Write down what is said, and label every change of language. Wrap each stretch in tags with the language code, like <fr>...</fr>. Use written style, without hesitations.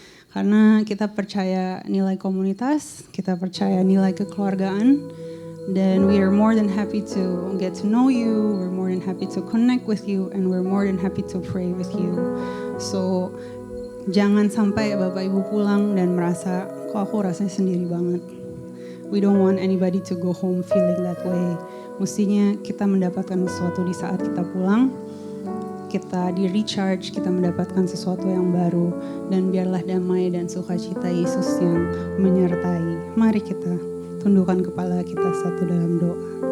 <id>Karena kita percaya nilai komunitas, kita percaya nilai kekeluargaan, dan</id> <en>we are more than happy to get to know you, we're more than happy to connect with you, and we're more than happy to pray with you. So,</en> <id>jangan sampai Bapak Ibu pulang dan merasa, kok aku rasanya sendiri banget.</id> <en>We don't want anybody to go home feeling that way.</en> <id>Mestinya kita mendapatkan sesuatu di saat kita pulang, kita di recharge, kita mendapatkan sesuatu yang baru, dan biarlah damai dan sukacita Yesus yang menyertai. Mari kita tundukkan kepala kita satu dalam doa.</id>